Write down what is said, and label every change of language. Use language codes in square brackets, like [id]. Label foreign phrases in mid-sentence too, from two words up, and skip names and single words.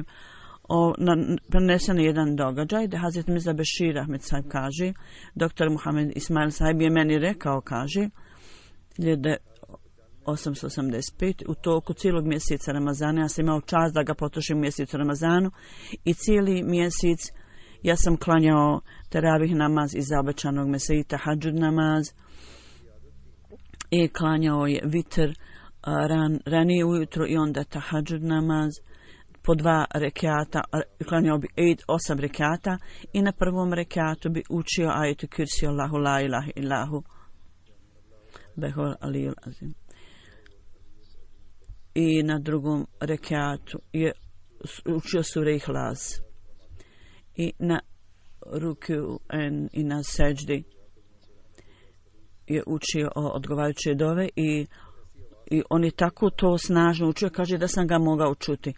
[bs] Prenesen je jedan događaj da Hazreti Mirza Bešir Ahmed sahib kaže, doktor Muhammed Ismail sahib je meni rekao, kaže, 1885, u toku cijelog mjeseca Ramazana, ja sam imao čast da ga potrošim u mjesecu Ramazanu i cijeli mjesec ja sam klanjao teravih namaz iz obećanog Mesija, tahadžud namaz, i klanjao je vitr ranije ujutro i onda tahadžud namaz po 2 rekiata, klanjao bi 8 rekiata i na prvom rekiatu bi učio ajetu kursi [ar] الله لا إله إلا هو وهو العلي العظيم. [bs] I na drugom rekiatu je učio sure Ihlas. I na ruku i na seđdi je učio odgovarajuće dove i on je tako to snažno učio, kaže da sam ga mogao čuti.